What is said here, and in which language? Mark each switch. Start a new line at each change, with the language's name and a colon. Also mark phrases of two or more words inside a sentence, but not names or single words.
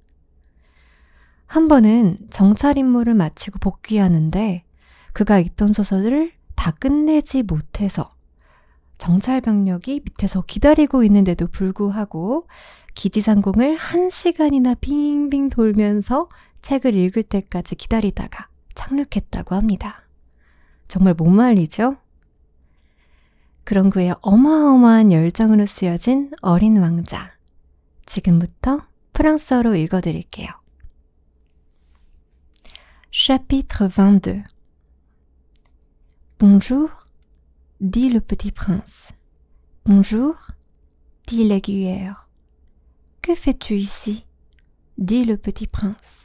Korean: 한 번은 정찰 임무를 마치고 복귀하는데 그가 읽던 소설을 다 끝내지 못해서 정찰병력이 밑에서 기다리고 있는데도 불구하고 기지상공을 1시간이나 빙빙 돌면서 책을 읽을 때까지 기다리다가 착륙했다고 합니다. 정말 못 말리죠? 그런 그의 어마어마한 열정으로 쓰여진 어린 왕자. 지금부터 프랑스어로 읽어드릴게요.
French: Chapitre 22. Bonjour, dit le petit prince. Bonjour, dit l'aiguilleur. Que fais-tu ici? Dit le petit prince.